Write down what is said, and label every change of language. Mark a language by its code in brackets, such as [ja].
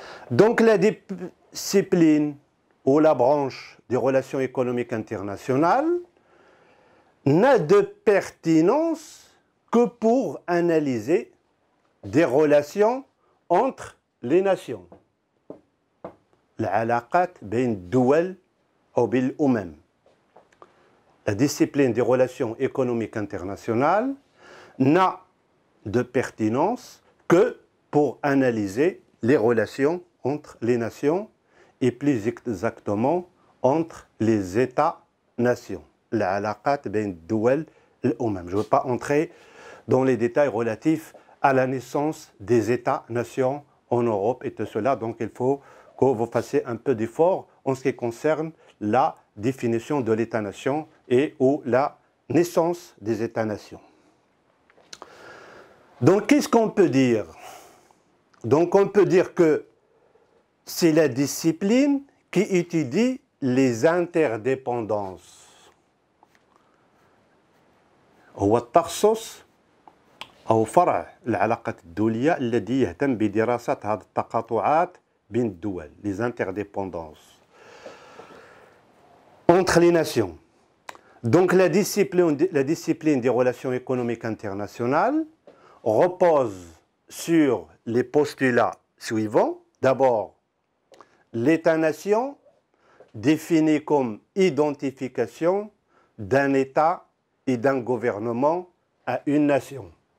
[fr] Donc la discipline ou la branche des relations économiques internationales n'a de pertinence que pour analyser des relations entre les nations. [ar] العلاقات بين الدول أو بين الأمم. [fr] La discipline des relations économiques internationales n'a de pertinence que pour analyser les relations entre les nations et plus exactement entre les États-nations. [ar] العلاقات بين الدول الأمم. [fr] Je ne veux pas entrer dans les détails relatifs à la naissance des États-nations en Europe et tout cela, donc il faut que vous fassiez un peu d'effort en ce qui concerne la définition de l'État-nation et ou la naissance des États-nations. Donc, qu'est-ce qu'on peut dire? Donc, on peut dire que c'est la discipline qui étudie les interdépendances. [ar] هو التخصص أو فرع العلاقات الدولية الذي يهتم بدراسة هذه التقاطعات بين الدول, [fr] les interdépendances entre les nations. Donc la discipline des relations économiques internationales repose sur les postulats suivants. D'abord, l'État-nation défini comme identification d'un État et d'un gouvernement à une nation.